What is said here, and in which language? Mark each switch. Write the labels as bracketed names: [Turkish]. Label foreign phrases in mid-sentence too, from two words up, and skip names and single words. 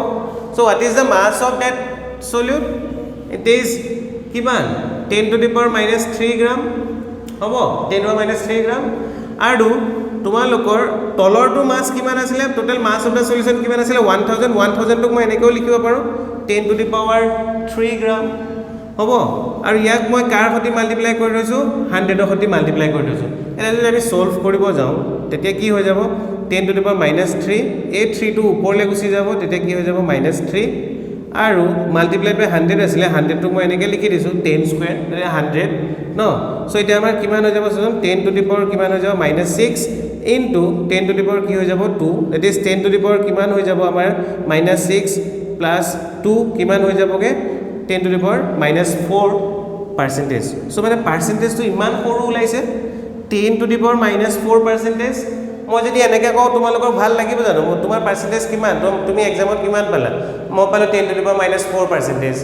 [English] so what is the mass of that solute, it is [Assamese] কিমান [English] 10 to the power minus 3 [Assamese] গ্ৰাম হ'ব, [English] 10 to the power minus 3 [Assamese] গ্ৰাম। আৰু তোমালোকৰ তলৰটো মাছ কিমান আছিলে, [English] total mass of the solution [Assamese] কিমান আছিলে 1000টোক মই এনেকৈও লিখিব পাৰোঁ [English] 10 to the power 3 [Assamese] গ্ৰাম হ'ব, আৰু ইয়াক মই কাৰ সৈতে মাল্টিপ্লাই কৰি থৈছোঁ 100ৰ সৈতে মাল্টিপ্লাই কৰি থৈছোঁ। এতিয়া যদি আমি ছল্ভ কৰিব যাওঁ তেতিয়া কি হৈ যাব [English] 10 to the power minus 3, [Assamese] এই 3টো ওপৰলৈ গুচি যাব, তেতিয়া কি হৈ যাব -3, আৰু [English] multiplied by 100 [Assamese] আছিলে, 100টোক মই এনেকৈ লিখি দিছোঁ [English] 10 square 100 [Assamese] ন। চ' এতিয়া আমাৰ কিমান হৈ যাব চোন [English] 10 to the power [Assamese] কিমান হৈ যাব -6, [English] into 10 to the power [Assamese] কি হৈ যাব [English] 2 that is 10 to the power [Assamese] কিমান হৈ যাব আমাৰ -6 [English] plus 2 [Assamese] কিমান হৈ যাবগে [English] 10 to the power -4%. [Assamese] সো মানে পাৰ্চেন্টেজটো ইমান সৰু ওলাইছে [English] 10 to the power -4%. [Assamese] মই যদি এনেকৈ কওঁ তোমালোকৰ ভাল লাগিব জানো তোমাৰ পাৰ্চেন্টেজ কিমান তুমি এক্সামত কিমান পালা মই পালো [English] 10 to the power -4%.